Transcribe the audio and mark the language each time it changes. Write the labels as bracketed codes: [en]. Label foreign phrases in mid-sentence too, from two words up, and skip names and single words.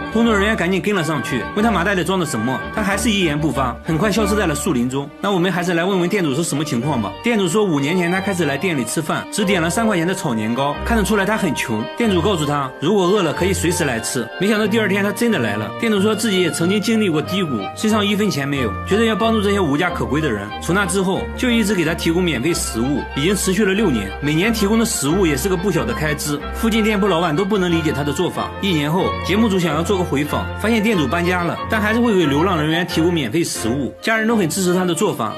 [zh] 工作人员趕緊跟了上去，問他麻袋裡裝的什麼，他還是一言不發，很快消失在了樹林中。那我們還是來問問店主是什麼情況吧。店主說5年前他開始來店裡吃飯，只點了3塊錢的炒年糕，看得出來他很窮。店主告訴他，如果餓了可以隨時來吃。沒想到第二天他真的來了。店主說自己也曾經經歷過低谷，身上1分錢沒有，覺得要幫助這些無家可歸的人。從那之後就一直給他提供免費食物，已經持續了6年，每年提供的食物也是個不小的開支。附近店鋪老闆都不能理解他的做法。1年後，節目組想要做個回訪，發現店主搬家了，但還是會給流浪人員提供免費食物，家人都很支持他的做法。